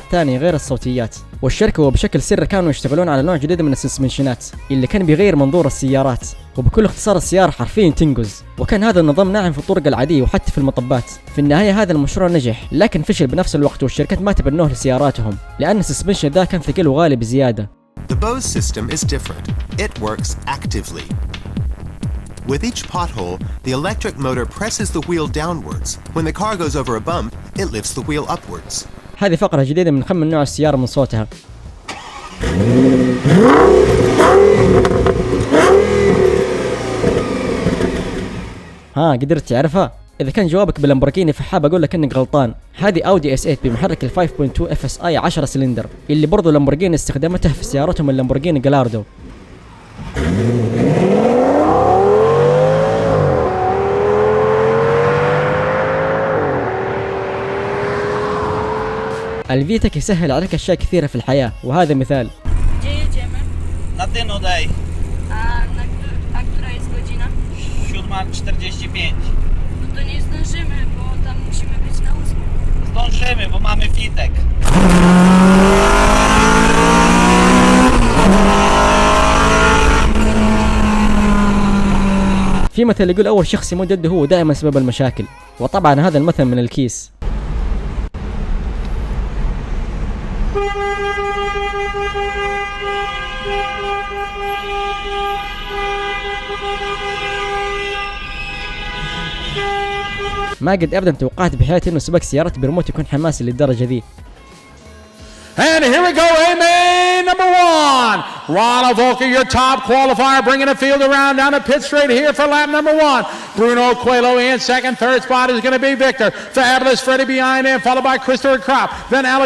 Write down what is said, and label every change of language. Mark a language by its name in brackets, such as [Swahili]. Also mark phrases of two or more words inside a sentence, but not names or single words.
[Arabic] ثانية غير الصوتيات، والشركة وبشكل سري كانوا يشتغلون على نوع جديد من السسبنشنات اللي كان بيغير منظور السيارات، وبكل اختصار السيارة حرفيا تنقز. وكان هذا النظام ناعم في الطرق العادية وحتى في المطبات. في النهاية هذا المشروع نجح، لكن فشل بنفس الوقت، والشركات ما تبنوه لسياراتهم لأن السسبنشن ذا كان ثقيل وغالي بزيادة. [English] The Bose system is different. It works actively. With each pothole, the electric motor presses the wheel downwards. When the car goes over a bump, it lifts the wheel upwards. [Arabic] هذه فقرة جديدة من خمن نوع السيارة من صوتها. ها قدرت تعرفها؟ إذا كان جوابك بلامبورجيني فحاب أقول لك إنك غلطان. هذه أودي اس 8 بمحرك ال 5.2 اف اس اي 10 سلندر، اللي برضو لامبورجيني استخدمته في سيارتهم اللامبورجيني جالاردو. الفيتك يسهل عليك أشياء كثيرة في الحياة، وهذا مثال. [Polish] Gdzie jedziemy? Na Dynodej. A która jest godzina? 7:45. No to nie zdążymy, bo tam musimy być na 8. Zdążymy, bo mamy fitek. [Arabic] في مثل يقول أول شخص يموت جده هو دائما سبب المشاكل، وطبعا هذا المثل من الكيس. ما قد ابدا توقعت بحياتي انه سباق سيارات بريموت يكون حماسي للدرجه ذي. [English] And here we go, amen, number 1. Ronald Volker, your top qualifier, bringing the field around down to pit straight here for lap number 1. Bruno Coelho in second, third spot is going to be Victor. Fabulous Freddie behind him, followed by Christopher Kropp. Then Alex.